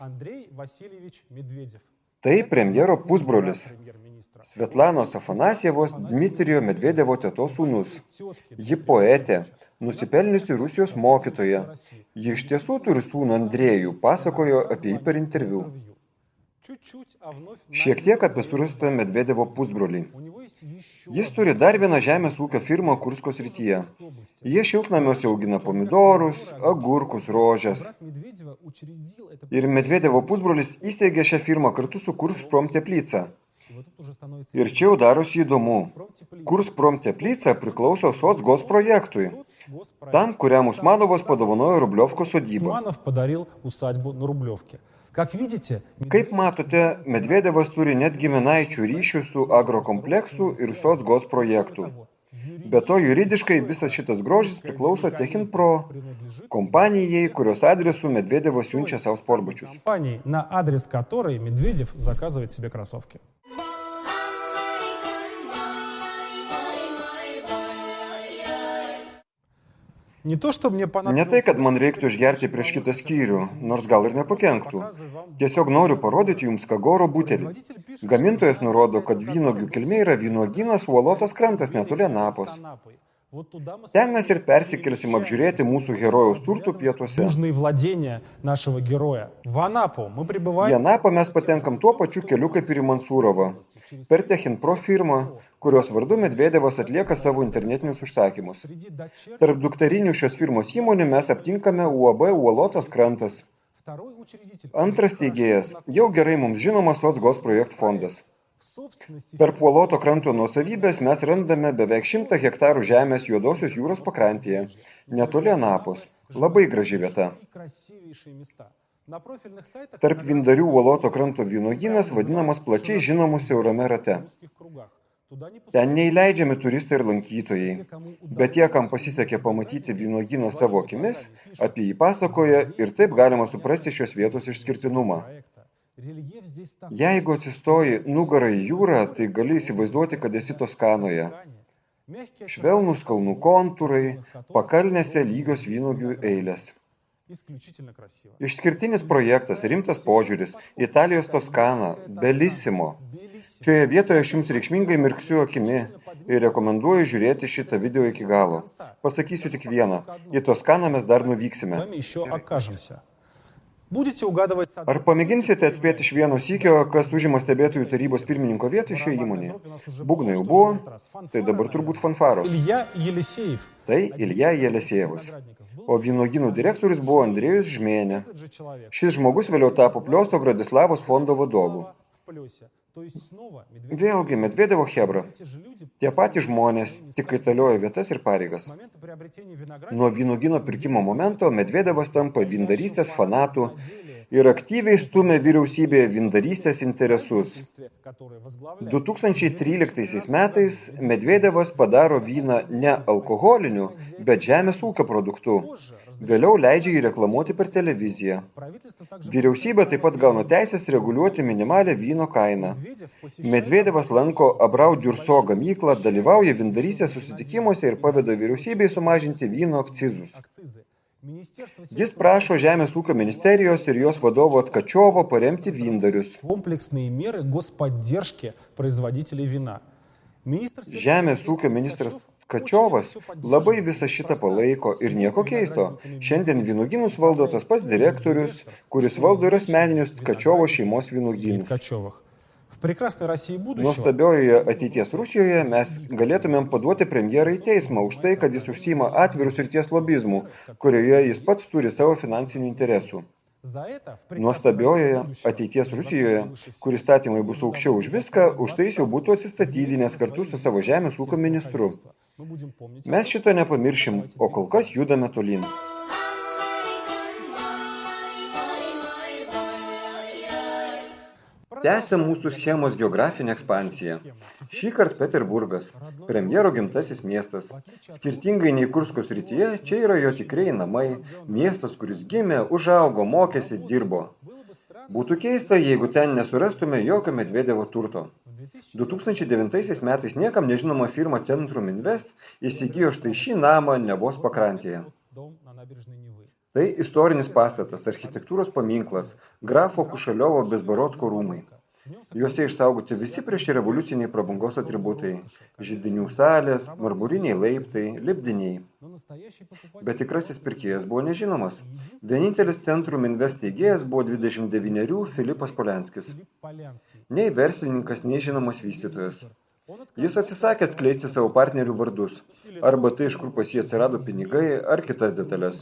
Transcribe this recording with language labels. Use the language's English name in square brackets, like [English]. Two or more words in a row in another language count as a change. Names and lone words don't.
[Lithuanian] Андрей Васильевич Медведев. Tai premjero pusbrolis, [Russian] Премьер-министра. [Lithuanian] Svetlanos Afanasjevos Dmitrijo Medvedevo tetos sūnus. Ji poetė, nusipelniusi Rusijos mokytoja. Ji iš tiesų turi sūnų Andrejų, pasakojo apie jį per interviu. [Russian] Чуть-чуть, а вновь [Lithuanian] Šiek tiek apie surastą Medvedevo pusbrolį. [Russian] у него есть еще [Lithuanian] Jis turi dar vieną žemės ūkio firmą Kursko srityje. Jie šiltnamiuose augina pomidorus, agurkus, rožes. [Russian] брат Медведева учредил это. [Lithuanian] Ir Medvedevo pusbrolis įsteigė šią firmą kartu su Kursprom Teplica. [Russian] И вот тут уже становится [Lithuanian] Ir čia jau darosi įdomu. Промтеплица. Kursprom Teplica priklauso Socgos projektui, tam, kuriam Usmanovas padovanojo Rubliovko sodybą. [Russian] Усманов подарил усадьбу на Рублевке. Как видите, [Lithuanian] Kaip matote, Medvedevas turi net giminaičių ryšių su agrokompleksu ir Socgos projektu. Be to, juridiškai visas šitas grožis priklauso Techinpro, kompanijai, kurios adresu Medvedevas siunčia savo sportbačius. [Russian] компании, на адрес которой Медведев заказывает себе кроссовки. Не то, что мне [Lithuanian] Ne [Russian] понадобилось... [Lithuanian] tai, kad man reiktų išgerti prieš kitą skyrių, nors gal ir nepakenktų. Tiesiog noriu parodyti jums Kagoro butelį. Gamintojas nurodo, kad vynuogių kilmė yra vynuogynas Uolotas krantas netoli Anapos. Ten mes ir persikelsim apžiūrėti mūsų herojaus turtų pietuose. [Russian] Южные владения нашего героя. В Анапу мы [Lithuanian] Į [Russian] прибываем. [Lithuanian] Anapą mes patenkam tuo pačiu keliu kaip ir į Mansūrovą, per Techinpro firmą, kurios vardu Medvedevas atlieka savo internetinius užsakymus. [Russian] Среди дочерних [Lithuanian] Tarp dukterinių šios firmos įmonių mes aptinkame UAB Uolotas krantas. [Russian] второй учредитель. [Lithuanian] Antras steigėjas jau gerai mums žinomas Socgos projekt fondas. [Russian] В собственности [Lithuanian] Tarp Uoloto kranto nuosavybės mes randame beveik 100 hektarų žemės Juodosios jūros pakrantėje, netoli Anapos. Labai graži vieta. [Russian] и красивейшие места. На профильных сайтах [Lithuanian] Tarp Vindarių Uoloto kranto vynuogynas vadinamas plačiai žinomu siaurame rate. [Russian] в узких кругах. Туда не [Lithuanian] Ten neįleidžiami turistai ir lankytojai. Bet tie, kam pasisekė pamatyti vynuogyną savo akimis, apie jį pasakoja ir taip galima suprasti šios vietos išskirtinumą. [Russian] проекта. Рельеф здесь такой. [Lithuanian] Jeigu atsistoji nugarą į jūrą, tai gali įsivaizduoti, kad esi Toskanoje. [Russian] Мягкие [Lithuanian] Švelnūs kalnų kontūrai, pakalnėse lygios vynuogių eilės. [Russian] исключительно красиво. [Lithuanian] Išskirtinis projektas, rimtas požiūris, Italijos Toskana, Bellissimo. Белиссимо. Šioje vietoje aš jums reikšmingai mirksiu akimi ir rekomenduoju žiūrėti šitą video iki galo. Pasakysiu tik vieną, į Toskaną mes dar [Russian] С [Lithuanian] nuvyksime. [Russian] вами еще окажемся. Будете угадывать сады. [Lithuanian] Ar pamėginsite atspėti iš vieno sykio, kas užima stebėtojų tarybos pirmininko vietą šioje įmonėje? Būgnai jau buvo, tai dabar turbūt fanfaros. Илья Елисеев. Tai Ilja Jelesejevas. O vynuogynų direktorius buvo Andrėjus Žmėnė. [Russian] Этот же человек. [Lithuanian] Šis žmogus vėliau tapo Pliosto Gradislavos fondo vadovu. [Russian] В Плёсе. То есть снова Медведев. [Lithuanian] Vėlgi, Medvedevo chebra. [Russian] Эти же люди [Lithuanian] Tie patys žmonės, tik kaitalioja vietas ir [Russian] с [Lithuanian] pareigas. [Russian] момента приобретения винограда [Lithuanian] Nuo vynuogyno pirkimo momento Medvedevas tampa vindarystės fanatu ir aktyviai stumia vyriausybėje vindarystės interesus. [Russian] которые возглавляет [Lithuanian] 2013 metais Medvedevas padaro vyną ne alkoholiniu, bet žemės ūkio produktu. Vėliau leidžia jį reklamuoti per televiziją. [Russian] правительство также [Lithuanian] Vyriausybė taip pat gauna teisės reguliuoti minimalę vyno kainą. [Russian] Медведев посещает [Lithuanian] Medvedevas lanko Abrau Diurso gamyklą, dalyvauja vindarystės susitikimuose ir paveda vyriausybei sumažinti vyno akcizus. [Russian] акцизы. Министерство [Lithuanian] Jis prašo Žemės ūkio ministerijos ir jos vadovo Tkačiovo paremti vyndarius. [Russian] комплексные меры господдержки производителей вина. Министр [Lithuanian] Žemės ūkio ministras Tkačiovas labai visą šitą palaiko ir nieko keisto. Šiandien vynuogynus valdo tas pats direktorius, kuris valdo ir asmeninius Tkačiovo šeimos vynuogynus. [Russian] Ткачевых. В прекрасной России будущего [Lithuanian] Nuostabiojoje ateities Rusijoje mes galėtumėm paduoti premjerą į teismą už tai, kad jis užsiima atvirų srities lobizmų, kurioje jis pats turi savo finansinių interesų. [Russian] за это в прекрасной [Lithuanian] Nuostabiojoje [Russian] России будущего [Lithuanian] ateities Rusijoje, [Russian] закон выше всего. [Lithuanian] kur įstatymai bus aukščiau už viską, už tai jis jau būtų atsistatydinęs kartu su savo žemės ūkio ministru. [Russian] Мы будем помнить [Lithuanian] Mes šito nepamiršim, o kol kas judame tolyn. Tęsia mūsų schemos geografinę ekspansiją. Šįkart Peterburgas, premjero gimtasis miestas. Skirtingai nei Kursko srityje, čia yra jo tikrieji namai, miestas, kuris gimė, užaugo, mokėsi, dirbo. Būtų keista, jeigu ten nesurastume jokio Medvedevo turto. 2009 metais niekam nežinoma firma Centrum Invest įsigijo štai šį namą Nevos pakrantėje. [Russian] дом на набережной Невы. [Lithuanian] Tai istorinis pastatas, architektūros paminklas, grafo Kušaliovo Bezborodko rūmai. Juose išsaugoti visi priešrevoliuciniai prabangos atributai – židinių salės, marmuriniai laiptai, lipdiniai. [Russian] Но настоящий покупатель [Lithuanian] Bet tikrasis pirkėjas buvo nežinomas. Vienintelis Centrum Invest steigėjas buvo 29-erių Filipas Polianskis. Филипп Полянский. Nei verslininkas, nei žinomas vystytojas. [Russian] Он [Lithuanian] Jis atsisakė atskleisti savo partnerių vardus, arba tai, iš kur pas jį atsirado pinigai, ar kitas detalės.